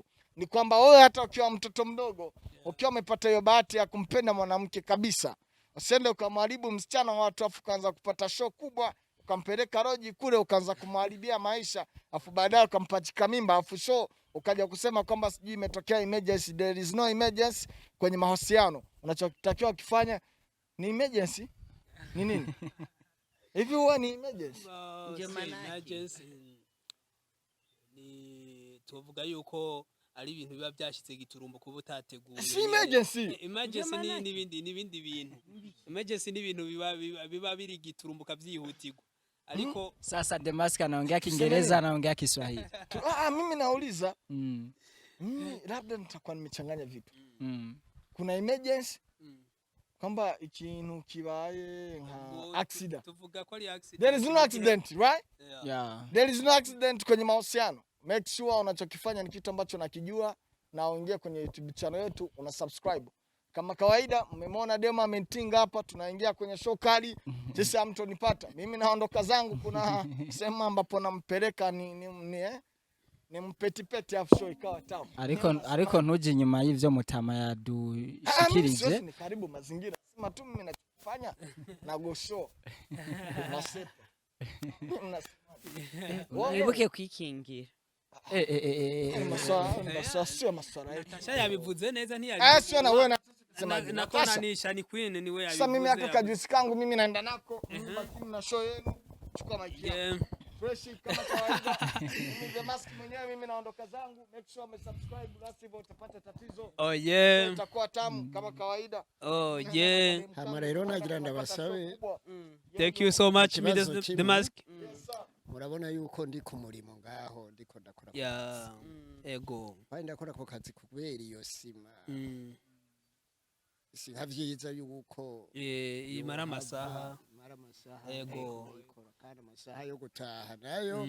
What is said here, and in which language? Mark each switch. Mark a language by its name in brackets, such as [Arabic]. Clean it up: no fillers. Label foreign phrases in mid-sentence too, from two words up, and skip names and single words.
[Swahili] Ni kwamba wewe hata ukiwa mtoto mdogo, ukiwa umepata hiyo bahati ya kumpenda mwanamke kabisa, usiende ukamharibu msichana wa watu afu kaanza kupata show kubwa, ukampeleka roji kule ukaanza kumharibia maisha, afu baadaye ukampachika mimba, afu show ukaja kusema kwamba sijui imetokea emergency. [English] There is no emergency [Swahili] kwenye mahusiano. Unachotakiwa kufanya ni emergency. Ni nini? Hivi huwa ni emergency? [Rundi] Ni tuvuga yuko ari ibintu biba byashitse giturumbo kuba utateguye. [Swahili] Si emergency. [Rundi] Emergency ni ibindi bintu. Emergency ni ibintu biba biri giturumbuka byihutirwa. Aliko [Swahili] Sasa Demask anaongea Kiingereza, anaongea Kiswahili. Mimi nauliza. Mimi labda nitakuwa nimechanganya vitu. Kuna emergency kwamba [Rundi] ikintu kibaye nka accident. Tuvuga ko ari accident. [English] There is no accident, right? Yeah. There is no accident [Swahili] kwenye mahusiano. [English] Make sure [Swahili] unachokifanya ni kitu ambacho nakijua na uingie kwenye YouTube channel yetu una subscribe. Kama kawaida mmemwona demo amentinga hapa, tunaingia kwenye show kali. Sisi hamtonipata. Mimi naondoka zangu, kuna sema ambapo nampeleka ni mpetipeti afu show ikawa tamu. [Rundi] Ariko ntuje nyuma y'ivyo Mutama yadushikirije. [Swahili] Ni karibu mazingira. Sema tu mimi nachofanya na go show. Nasepa. [Rundi] Wibuke kwikingira. [Swahili] Maswara yetu. [Rundi] Natasha yabivuze neza ntiyabivuze. [Swahili] Sio na wewe nakonanisha ni Queen ni wewe yabivuze. Sasa mimi aka kajusi kangu mimi naenda nako. Lakini na show yenu. Chukua mic yako. Fresh kama kawaida. Mimi the mask mwenyewe mimi naondoka zangu. [English] Make sure [Swahili] umesubscribe la sivyo utapata tatizo. Itakuwa tamu kama kawaida. [Rundi] Hama rero nagira ndabasabe. [English] Thank you so much the mask. [Rundi] Murabona yuko ndi ku murimo ngaho ndiko ndakora. Ego. Bandi ndakora ko kazi kubera iyo sima. Sinkavyiza yuko imara amasaha. Ego. Kandi amasaha yo gutaha nayo.